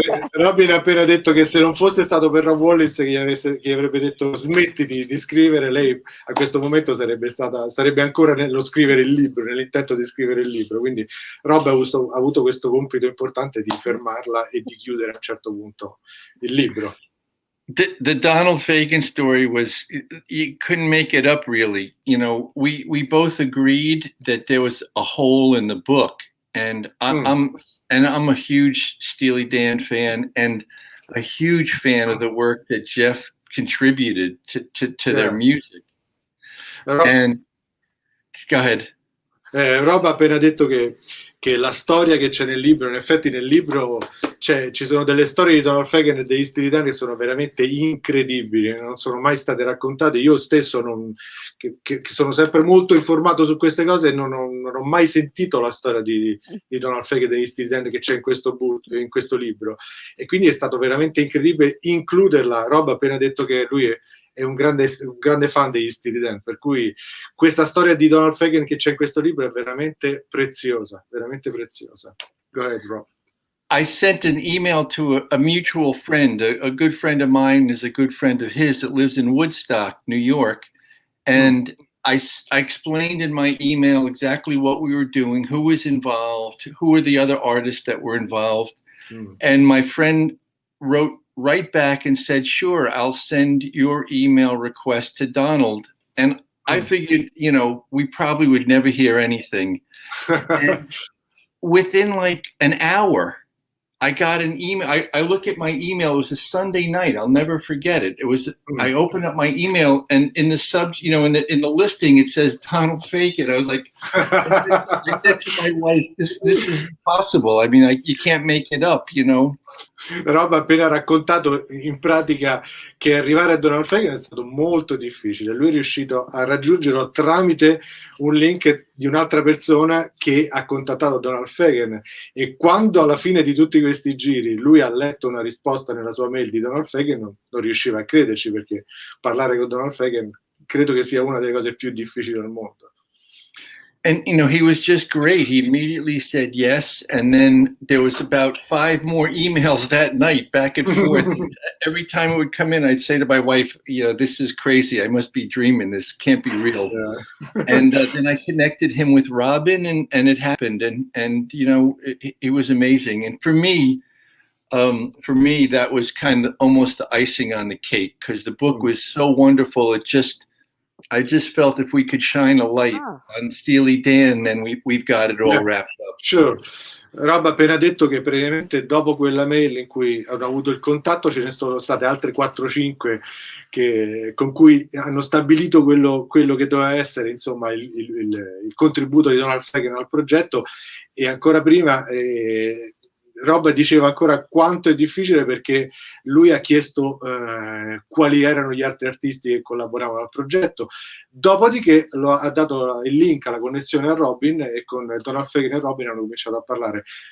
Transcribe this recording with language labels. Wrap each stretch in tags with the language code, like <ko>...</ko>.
<it>Robyn ha appena detto che se non fosse stato per Rob Wallis che gli avrebbe detto smetti di scrivere, lei a questo momento sarebbe ancora nello scrivere il libro, nell'intento di scrivere il libro. Quindi Rob ha avuto questo compito importante di fermarla e di chiudere a un certo punto il libro.</it> <en>The Donald Fagen story was, you couldn't make it up, really. We both agreed that there was a hole in the book, and I'm a huge Steely Dan fan and a huge fan of the work that Jeff contributed to their music. And go ahead.</en> <it>Rob ha appena detto che la storia che c'è nel libro, in effetti nel libro ci sono delle storie di Donald Fagen e degli Steely Dan che sono veramente incredibili, non sono mai state raccontate. Io stesso che sono sempre molto informato su queste cose, non ho mai sentito la storia di Donald Fagen e degli Steely Dan che c'è in questo libro, e quindi è stato veramente incredibile includerla. Rob ha appena detto che lui è un grande fan degli Steely Dan, per cui questa storia di Donald Fagen che c'è in questo libro è veramente preziosa, veramente preziosa.</it> <en>Go ahead, Rob. I sent an email to a mutual friend, a good friend of mine is a good friend of his that lives in Woodstock, New York, and I explained in my email exactly what we were doing, who was involved, who were the other artists that were involved, and my friend wrote right back and said, "Sure, I'll send your email request to Donald." And I figured, we probably would never hear anything. And within like an hour, I got an email. I look at my email. It was a Sunday night. I'll never forget it. It was. I opened up my email, and in the in the listing, it says Donald Fagen. I was like, I said to my wife, "This is impossible. I mean, you can't make it up, you know."</en> <it>Rob ha appena raccontato in pratica che arrivare a Donald Fagen è stato molto difficile. Lui è riuscito a raggiungerlo tramite un link di un'altra persona che ha contattato Donald Fagen, e quando alla fine di tutti questi giri lui ha letto una risposta nella sua mail di Donald Fagen non riusciva a crederci, perché parlare con Donald Fagen credo che sia una delle cose più difficili del mondo.</it> <en>And, you know, he was just great. He immediately said yes. And then there was about 5 more emails that night, back and forth. Every time it would come in, I'd say to my wife, you know, this is crazy. I must be dreaming. This can't be real. Yeah. And then I connected him with Robyn, and it happened. And you know, it was amazing. And for me, that was kind of almost the icing on the cake, because the book was so wonderful. I just felt if we could shine a light on Steely Dan, then we've got it all wrapped up. Sure.</en> <it>Rob ha appena detto che praticamente dopo quella mail in cui hanno avuto il contatto ce ne sono state altre 4-5 con cui hanno stabilito quello che doveva essere, insomma, il contributo di Donald Fagen al progetto. E ancora prima Rob diceva ancora quanto è difficile, perché lui ha chiesto quali erano gli altri artisti che collaboravano al progetto, dopodiché ha dato il link alla connessione a Robyn, e con Donald Fagen e Robyn hanno cominciato a parlare.</it>